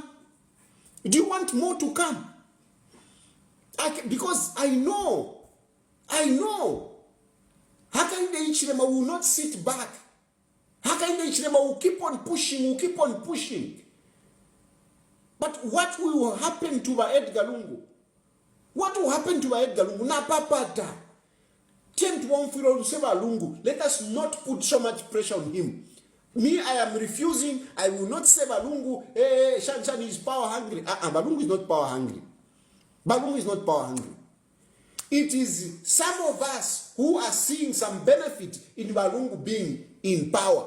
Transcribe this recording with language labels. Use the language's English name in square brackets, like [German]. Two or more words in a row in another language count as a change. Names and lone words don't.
[English] Do you want more to come? Because I know. Hakainde Hichilema will not sit back. Hakainde Hichilema will keep on pushing, But what will happen to Edgar LUNGU? What will happen to Edgar LUNGU? [Bemba] Na papata. [English] Let us not put so much pressure on him. Me, I am refusing. I will not say Balungu, Shan is power hungry. Balungu is not power hungry. Balungu is not power hungry. It is some of us who are seeing some benefit in Balungu being in power.